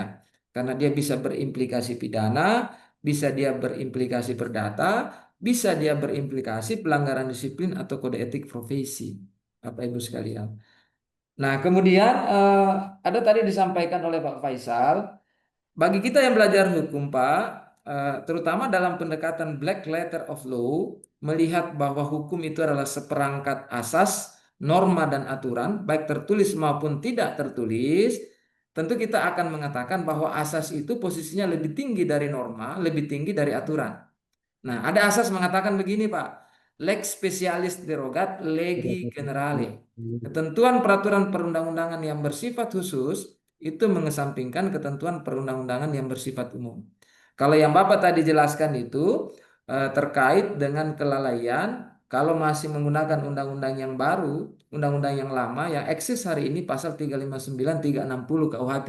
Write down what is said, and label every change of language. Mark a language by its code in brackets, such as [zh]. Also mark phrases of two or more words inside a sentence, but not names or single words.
[id] Karena dia bisa berimplikasi pidana, bisa dia berimplikasi perdata, bisa dia berimplikasi pelanggaran disiplin atau kode etik profesi. Bapak Ibu sekalian. Nah, kemudian ada tadi disampaikan oleh Pak Faisal, bagi kita yang belajar hukum, Pak, terutama dalam pendekatan [en] black letter of law, [id] melihat bahwa hukum itu adalah seperangkat asas, norma dan aturan, baik tertulis maupun tidak tertulis, tentu kita akan mengatakan bahwa asas itu posisinya lebih tinggi dari norma, lebih tinggi dari aturan. Nah, ada asas mengatakan begini, Pak. [la] Lex specialis derogat legi generale. [id] Ketentuan peraturan perundang-undangan yang bersifat khusus itu mengesampingkan ketentuan perundang-undangan yang bersifat umum. Kalau yang Bapak tadi jelaskan itu terkait dengan kelalaian, kalau masih menggunakan undang-undang yang baru, undang-undang yang lama yang eksis hari ini pasal 359, 360 KUHP.